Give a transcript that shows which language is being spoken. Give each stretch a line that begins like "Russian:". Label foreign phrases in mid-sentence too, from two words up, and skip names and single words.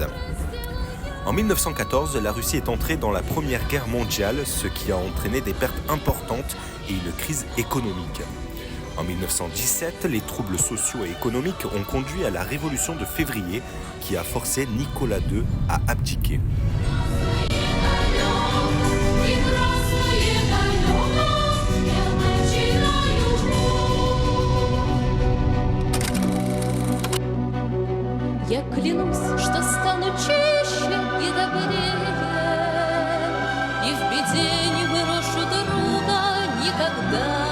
French: En 1914, la Russie est entrée dans la Première Guerre mondiale, ce qui a entraîné des pertes importantes et une crise économique. En 1917, les troubles sociaux et économiques ont conduit à la Révolution de février qui a forcé Nicolas II à abdiquer.
Russian: Я клянусь, что стану чище и добрее, и в беде не брошу друга никогда.